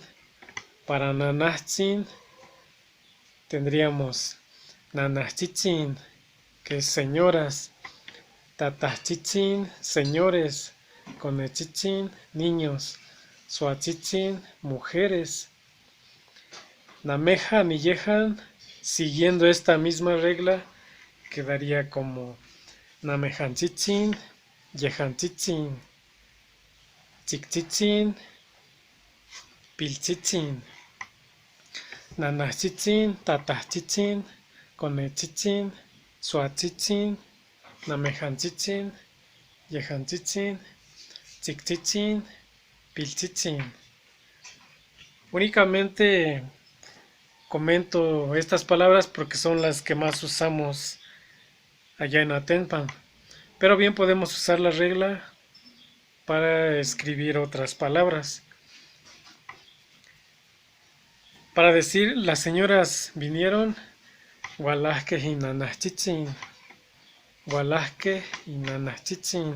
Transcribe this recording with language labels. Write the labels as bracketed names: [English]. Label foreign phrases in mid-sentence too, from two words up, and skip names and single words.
[Spanish] Para nanahtzin tendríamos nanahchitzin, que es señoras, tatahchitzin, señores, conechitzin, niños, suatzitzin, mujeres. [Nahuatl languages] Namejan y yejan, [Spanish] siguiendo esta misma regla, quedaría como [Nahuatl languages] namejanchitzin, yejanchitzin, tzikchitzin, pilchitzin, nanahchitzin, tatahchitzin, conechitzin, suatzitzin, namejanchitzin, yejanchitzin, tzikchitzin, pilchitzin. [Spanish] Únicamente comento estas palabras porque son las que más usamos allá en Atenpan, pero bien podemos usar la regla para escribir otras palabras. Para decir las señoras vinieron, [Nahuatl languages] Gualajque y nanahchitzin, Gualajque y nanahchitzin.